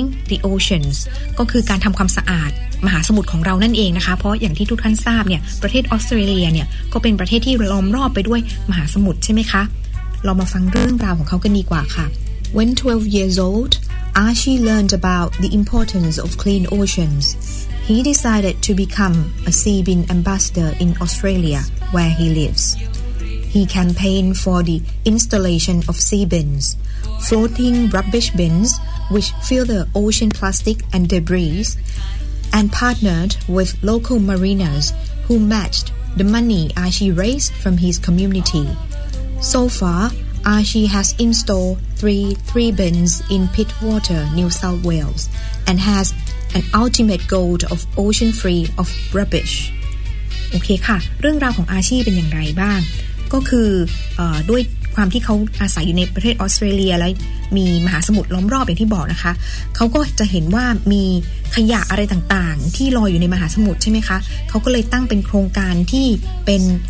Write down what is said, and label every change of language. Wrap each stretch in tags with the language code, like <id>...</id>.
<th>the oceans ก็คือการทำความสะอาดมหาสมุทรของเรานั่นเองนะคะเพราะอย่างที่ทุกท่านทราบเนี่ยประเทศออสเตรเลียเนี่ยก็เป็นประเทศที่ล้อมรอบไปด้วยมหาสมุทรใช่ไหมคะเรามาฟังเรื่องราวของเขากันดีกว่าค่ะ</th> <en>When 12 years old, Archie learned about the importance of clean oceans. He decided to become a seabin ambassador in Australia where he lives. He campaigned for the installation of seabins, floating rubbish binsWhich fill the ocean plastic and debris, and partnered with local mariners who matched the money Archie raised from his community. So far, Archie has installed three bins in Pittwater, New South Wales, and has an ultimate goal of ocean free of rubbish.</en> <th>โอเคค่ะเรื่องราวของอาชีพเป็นอย่างไรบ้างก็คือด้วยความที่เขาอาศัยอยู่ในประเทศออสเตรเลียและมีมหาสมุทรล้อมรอบอย่างที่บอกนะคะเขาก็จะเห็นว่ามีขยะอะไรต่างๆที่ลอยอยู่ในมหาสมุทรใช่ไหมคะเขาก็เลยตั้งเป็นโครงการที่เป็น</th>